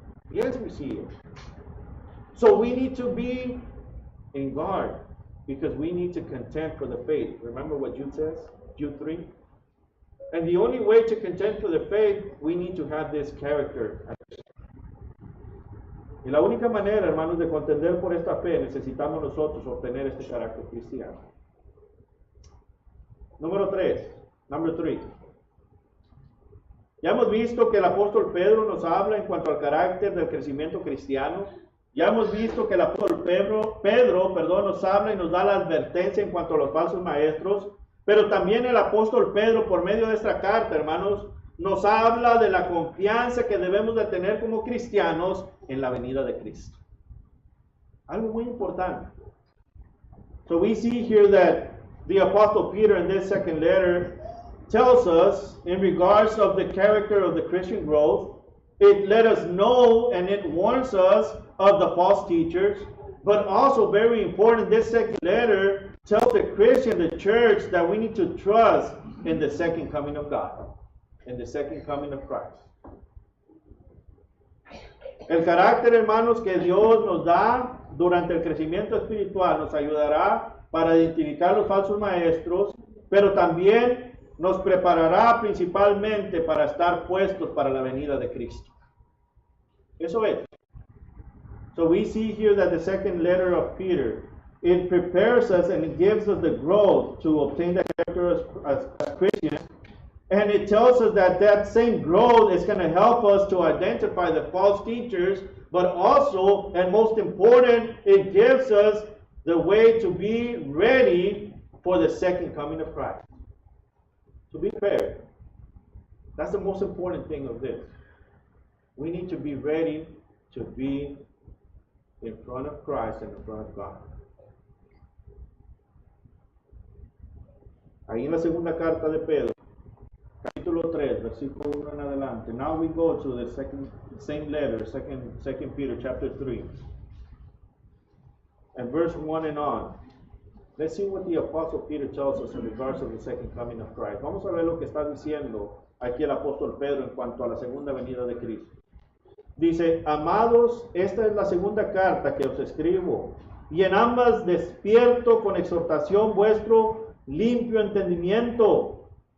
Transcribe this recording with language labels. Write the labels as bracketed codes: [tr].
[en] Yes, we see it. So we need to be in guard, because we need to contend for the faith. Remember what Jude says? Jude 3. And the only way to contend for the faith, we need to have this character. [es] Y la única manera, hermanos, de contender por esta fe, necesitamos nosotros obtener este carácter cristiano. Número 3. [en] Number 3. [es] Ya hemos visto que el apóstol Pedro nos habla en cuanto al carácter del crecimiento cristiano. Ya hemos visto que el apóstol Pedro, nos habla y nos da la advertencia en cuanto a los falsos maestros. Pero también el apóstol Pedro, por medio de esta carta, hermanos, nos habla de la confianza que debemos de tener como cristianos en la venida de Cristo. Algo muy importante. [en] So we see here that the apostle Peter in this second letter tells us in regards of the character of the Christian growth. It let us know and it warns us of the false teachers. But also very important, this second letter tells the Christian, the church, that we need to trust in the second coming of God, in the second coming of Christ. [es] El carácter, hermanos, que Dios nos da durante el crecimiento espiritual nos ayudará para identificar los falsos maestros, pero también nos preparará principalmente para estar puestos para la venida de Cristo. Eso es. [en] So we see here that the second letter of Peter, it prepares us and it gives us the growth to obtain the character as Christians. And it tells us that that same growth is going to help us to identify the false teachers, but also, and most important, it gives us the way to be ready for the second coming of Christ. To be prepared. That's the most important thing of this. We need to be ready to be in front of Christ and in front of God. [es] Ahí en la segunda carta de Pedro, capítulo 3, versículo 1 en adelante. [en] Now we go to the same letter, second Peter chapter 3. And verse 1 and on. Let's see what the apostle Peter tells us in regards of the second coming of Christ. [es] Vamos a ver lo que está diciendo aquí el apóstol Pedro en cuanto a la segunda venida de Cristo. Dice, amados, esta es la segunda carta que os escribo, y en ambas despierto con exhortación vuestro limpio entendimiento.